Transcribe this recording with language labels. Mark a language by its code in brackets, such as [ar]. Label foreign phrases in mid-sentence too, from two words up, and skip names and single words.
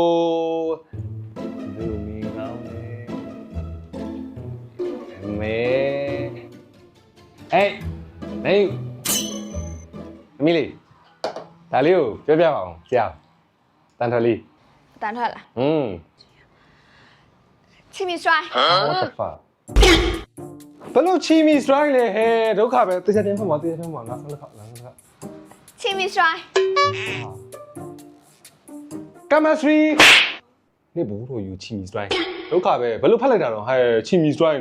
[my] လူမင်းကောင်းတယ်မေအေးနေအမီလီဒါလေးကိုပြောပြပါအောင်ဆရာတန်ထွက်လေး တန်ထွက်လားချီမီစထရိုင်း [en] what the fuck [my] ဘလို့ချီမီစထရိုင်းလေဟဲဒုက္ခပဲတစ်ချက်ချင်းဖတ်ပါတစ်ချက်ချင်းဖတ်ပါနောက်တစ်ခါ ချီမီစထရိုင်း chemistry နေဘူးတို့ယူချီမီစထရိုင်းဒုက္ခပဲဘလို့ဖတ်လိုက်တာတော့ဟဲချီမီစထရိုင်းနေ